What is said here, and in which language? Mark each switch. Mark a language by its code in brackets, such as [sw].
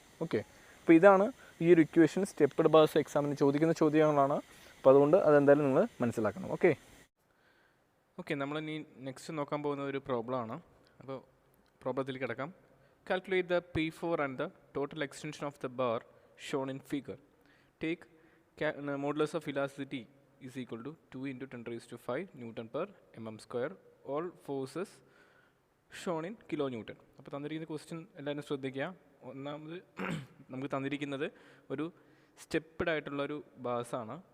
[ml] Okay, അപ്പോൾ ഇതാണ് ഈ ഒരു ഇക്വേഷൻ. സ്റ്റെപ്പ്ഡ് ബാസ് എക്സാമിന് ചോദിക്കുന്ന ചോദ്യങ്ങളാണ്. അപ്പോൾ അതുകൊണ്ട് അതെന്തായാലും നിങ്ങൾ മനസ്സിലാക്കണം. ഓക്കെ, നമ്മൾ ഇനി നെക്സ്റ്റ് നോക്കാൻ പോകുന്ന ഒരു പ്രോബ്ലമാണ്. അപ്പോൾ പ്രോബ്ലത്തിൽ കിടക്കാം. [en] Calculate the P4 and the total extension of the bar shown in figure. Take modulus of velocity is equal to 2 × 10⁵ Newton/mm². All forces shown in kilonewton. [ml] അപ്പോൾ തന്നിരിക്കുന്ന ക്വസ്റ്റ്യൻ എല്ലാവരും ശ്രദ്ധിക്കുക. ഒന്നാമത് നമുക്ക് തന്നിരിക്കുന്നത് ഒരു സ്റ്റെപ്പ്ഡ് ആയിട്ടുള്ളൊരു ബാസാണ്.